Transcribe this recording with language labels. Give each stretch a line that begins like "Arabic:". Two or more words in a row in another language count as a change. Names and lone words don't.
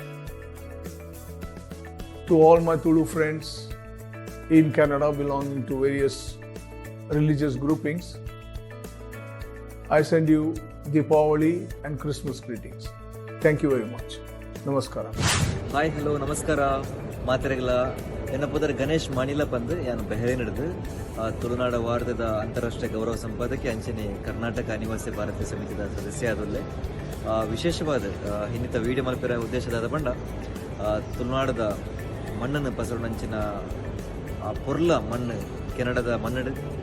English: To all my Tulu friends in Canada belonging to various religious groupings, I send you Deepavali and Christmas greetings. Thank you very much. Namaskara. hi hello
Tulu: ನಮಸ್ಕಾರ ಮಾತೆರೆಗಳ ಎನ್ನಪೋದರೆ ಗಣೇಶ್ ಮಾನಿಲ ಪಂದು ಯಾನು ಬೆಹರೆ ನಡೆದು ತುಳುನಾಡ ವಾರ್ಧದ ಅಂತಾರಾಷ್ಟ್ರೀಯ ಗೌರವ ಸಂಪಾದಕಿ ಅಂಚನೆ ಕರ್ನಾಟಕ ಅನಿವಾಸಿ ಭಾರತೀಯ ಸಮಿತಿದ ಸದಸ್ಯ ಆದಲ್ಲೇ ವಿಶೇಷವಾದ ಇನ್ನಿತ ವೀಡಿಯೋ ಮಲ್ಪೆರ ಉದ್ದೇಶದಾದ ಪಂಡ ತುಳುನಾಡದ ಮಣ್ಣನ್ನು ಪಸರು ನಂಚಿನ ಪೊರ್ಲ ಮಣ್ಣು ಕೆನಡದ ಮಣ್ಣು